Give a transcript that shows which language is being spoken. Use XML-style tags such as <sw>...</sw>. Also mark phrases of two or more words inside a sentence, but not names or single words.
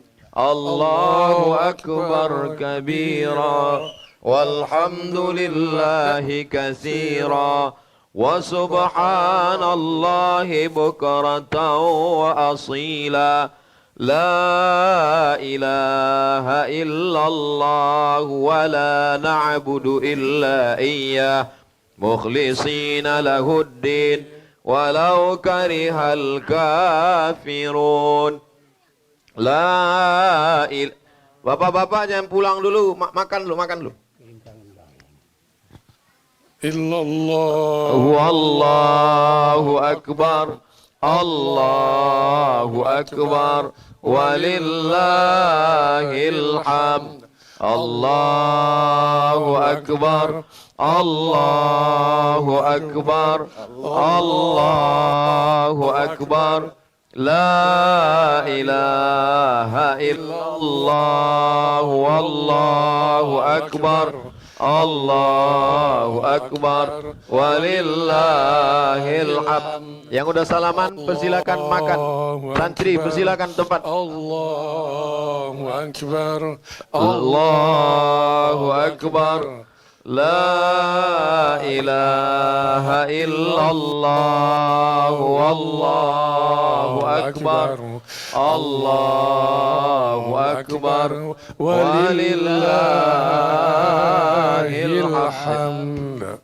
<ar>الله أكبر كبيرا والحمد لله كثيرا وسبحان الله بكرة وأصيلا. لا إله إلا الله ولا نعبد إلا إياه مخلصين له الدين ولو كره الكافرون.</ar> <id>Bapak-bapak jangan pulang dulu, makan dulu.</id> <ar>إلا الله والله أكبر الله أكبر ولله الحمد. الله أكبر الله أكبر الله أكبر. لا إله إلا الله والله أكبر. الله أكبر ولله الحمد.</ar> <id>Yang udah salaman persilakan makan. Santri persilakan tempat.</id> <ar>الله أكبر. الله أكبر. لا إله إلا الله والله أكبر. الله أكبر ولله الحمد.</ar>